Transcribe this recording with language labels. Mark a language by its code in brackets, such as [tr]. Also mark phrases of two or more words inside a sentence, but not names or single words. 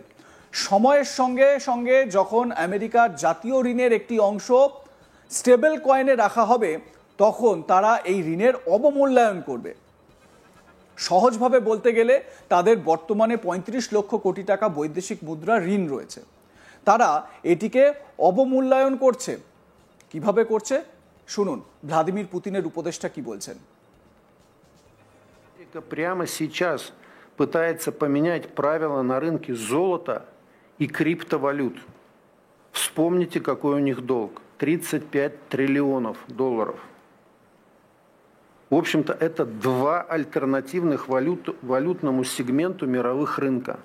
[bn] সময়ের সঙ্গে সঙ্গে যখন আমেরিকার জাতীয় ঋণের একটি অংশ [en] stable coin [bn] রাখা হবে, তখন তারা এই ঋণের অবমূল্যায়ন করবে। সহজভাবে বলতে গেলে তাদের বর্তমানে ৩৫ লক্ষ কোটি টাকা বৈদেশিক মুদ্রা ঋণ রয়েছে। তারা এটিকে অবমূল্যায়ন করছে। কিভাবে করছে শুনুন ভ্লাদিমির পুতিনের উপদেষ্টা কি বলছেন। [ru] Прямо сейчас пытается поменять правила на рынке золота и криптовалют. Вспомните, какой у них долг. 35 триллионов долларов. В общем-то, это два альтернативных валютному сегменту мировых рынков.